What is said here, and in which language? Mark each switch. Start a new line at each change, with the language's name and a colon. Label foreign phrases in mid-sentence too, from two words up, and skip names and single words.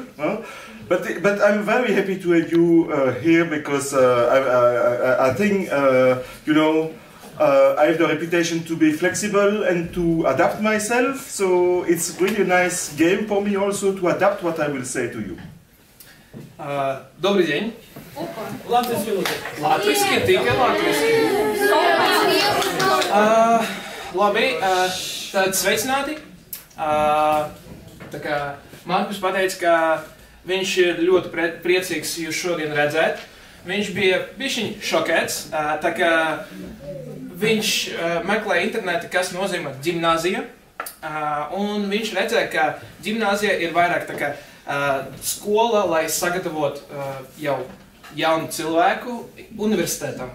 English: But I'm very happy to have you here because I think, you know, I have the reputation to be flexible and to adapt myself, so it's really a nice game for me also to adapt what I will say to you.
Russian: Добрый день. Латвийский,
Latvian: tikai latviski. Labi, tad sveicināti. Tā kā Markus pateica, ka viņš ir ļoti priecīgs jūs šodien redzēt. Viņš bija bišķiņ šokēts, tā kā viņš meklēja internetā, kas nozīmē ģimnāzija, un viņš redzēja, ka ģimnāzija ir vairāk tā kā skola, lai sagatavot jau jaunu cilvēku universitētam.